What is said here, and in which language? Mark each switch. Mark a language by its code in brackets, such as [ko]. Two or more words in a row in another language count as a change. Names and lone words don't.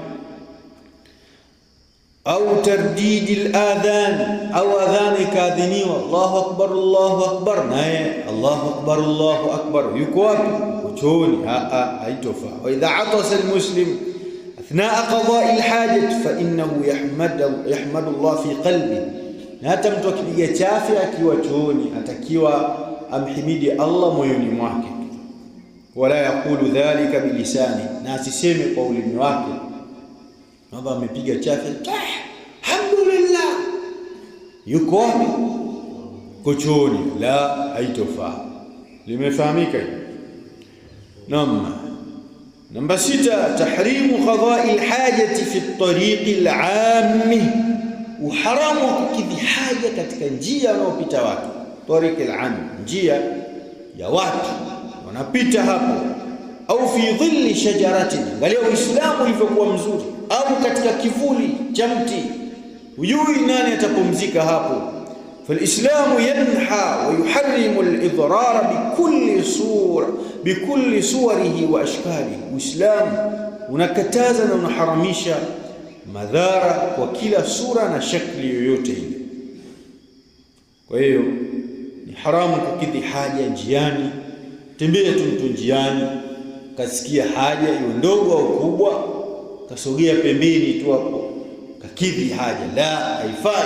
[sw] Au [ar] ترديد الأذان, [sw] au adhan ikadhiniwa, [ar] الله أكبر, [sw] naye [ar] الله أكبر, [sw] yuko wapi? Chooni, haitofaa. [ar] وإذا عطس المسلم أثناء قضاء الحاجة فإنه يحمد الله في قلبه, [sw] na hata mtu akipiga chafi akiwa chooni atakiwa amhimidi Allah moyoni mwake. [ar] ولا يقول ذلك بلسانه, [sw] na asiseme kwa ulimi wake kwamba amepiga chafi alhamdulillah, yuko wapi? Chooni, la, haitofaa. Limefahamika? Namba 6 [ar] تحريم قضاء الحاجة في الطريق العام, [sw] uharamu wa kukidhi haja katika njia wanaopita watu. [ar] الطريق العام, [sw] njia ya watu wanapita hapo, [ar] أو في ظل شجرة, [sw] angalia Uislamu ulivyokuwa mzuri, au katika kivuli cha mti, hujui nani atapumzika hapo. [ar] فالإسلام ينحى ويحرم الإضرار بكل صوره وأشكاله. [sw] Uislamu unakataza na unaharamisha madhara kwa kila sura na shakli yoyote ile. Kwa hiyo ni haramu kukidhi haja njiani. Tembea tu mtu njiani, kasikia haja iwe ndogo au kubwa, kasogea pembeni tu hapo kakidhi haja, la, haifai.